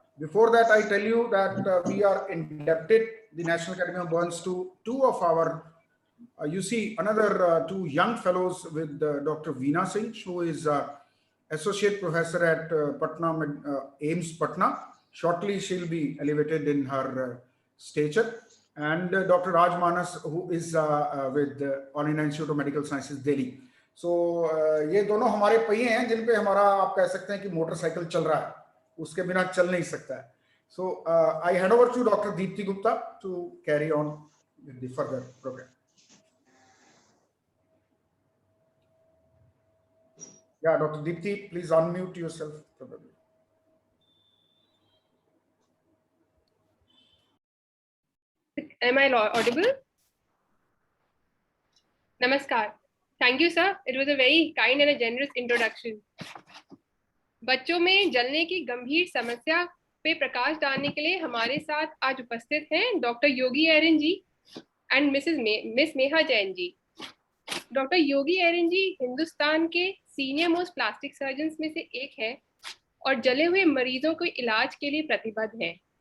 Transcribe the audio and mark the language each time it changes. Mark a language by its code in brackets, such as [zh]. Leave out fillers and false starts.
[en] Before that, I tell you that we are indebted, the National Academy of Burns, to two of our, you see, another two young fellows with Dr. Veena Singh, who is Associate Professor at Patna, AIIMS Patna. Shortly, she'll be elevated in her stature. And Dr. Raj Manas, who is with All India Institute of Medical Sciences, Delhi. [hi] So ये दोनों हमारे पहिए हैं जिन पे हमारा, आप कह सकते हैं कि मोटरसाइकिल चल रहा है, उसके बिना चल नहीं सकता है. [en] So I hand over to Dr. Deepti Gupta to carry on with the further program. Yeah, Dr. Deepti, please unmute yourself. Am I audible? Namaskar. Thank you, sir. It was a very kind and a generous introduction. [hi] बच्चों में जलने की गंभीर समस्या पे प्रकाश डालने के लिए हमारे साथ आज उपस्थित हैं doctor Yogi Eran ji and miss Neha Jain ji. Doctor योगी एरन जी हिंदुस्तान के सीनियर मोस्ट प्लास्टिक सर्जन्स में से एक है और जले हुए मरीजों को इलाज के लिए प्रतिबद्ध हैं.